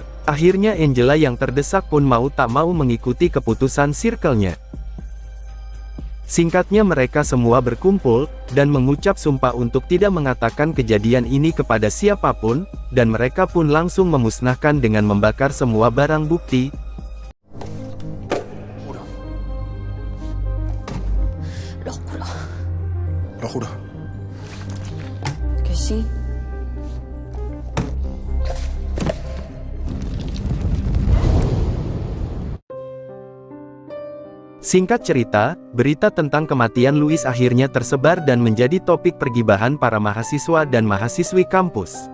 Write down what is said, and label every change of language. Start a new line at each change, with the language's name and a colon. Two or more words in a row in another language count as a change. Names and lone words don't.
Indonesian: Akhirnya Angela yang terdesak pun mau tak mau mengikuti keputusan circle-nya. Singkatnya mereka semua berkumpul, dan mengucap sumpah untuk tidak mengatakan kejadian ini kepada siapapun, dan mereka pun langsung memusnahkan dengan membakar semua barang bukti.
Spanish: Lo juro. Que sí.
Indonesian: Singkat cerita, berita tentang kematian Louis akhirnya tersebar dan menjadi topik pergibahan para mahasiswa dan mahasiswi kampus.